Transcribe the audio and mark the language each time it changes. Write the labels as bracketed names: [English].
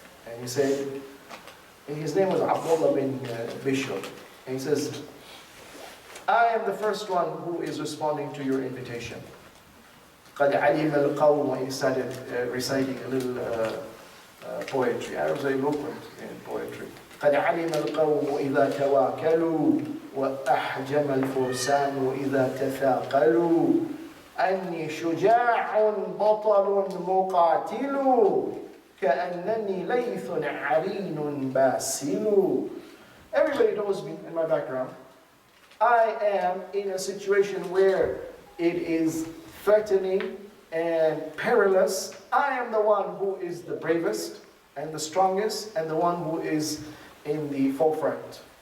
[English] And he said, and his name was Abdullah bin Bishr. And he says, I am the first one who is responding to your invitation. [Arabic] قَدْ عَلِمَ الْقَوْمُ, [English] he started reciting a little poetry. Arabs are eloquent in poetry. [Arabic] قَدْ عَلِمَ الْقَوْمُ إِذَا تَوَاكَلُوا وَأَحْجَمَ الْفُرْسَانُ إِذَا تَثَاقَلُوا أني شجاع بطل مقاتل كأنني ليث عرين باسل. [English] Everybody knows me in my background. I am in a situation where it is threatening and perilous. I am the one who is the bravest and the strongest and the one who is in the forefront.